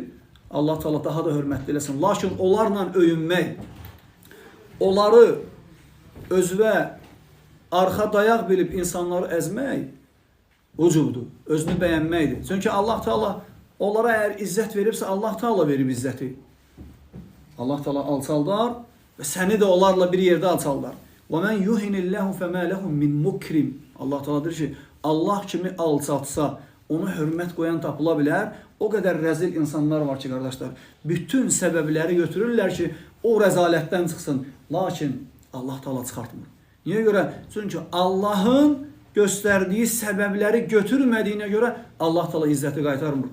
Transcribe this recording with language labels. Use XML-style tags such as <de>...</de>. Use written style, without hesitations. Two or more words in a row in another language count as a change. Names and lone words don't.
<az>Allah Teala daha da hörmətli eləsin. Lakin onlarla öyünmək, onları özünə arxa dayaq bilib insanları əzmək ucubdur, özünü bəyənməkdir. Çünki Allah Teala onlara əgər izzət veribsə, Allah Teala verib izzəti. Allah Teala alçaldar və səni də onlarla bir yerdə alçaldar.</az> <ar>وَمَنْ يُهِنِ اللّٰهُ فَمَا لَهُمْ مِنْ مُكْرِمٍ</ar> <az>Allah Teala deyir ki, Allah kimi alçatsa, onu hörmət qoyan tapıla bilər. O qədər rəzil insanlar var ki, qardaşlar, bütün səbəbləri götürürlər ki, o rəzalətdən çıxsın. Lakin Allah Teala çıxartmır. Niyə görə? Çünki Allahın göstərdiyi səbəbləri götürmədiyinə görə Allah Teala izzəti qaytarmır.</az>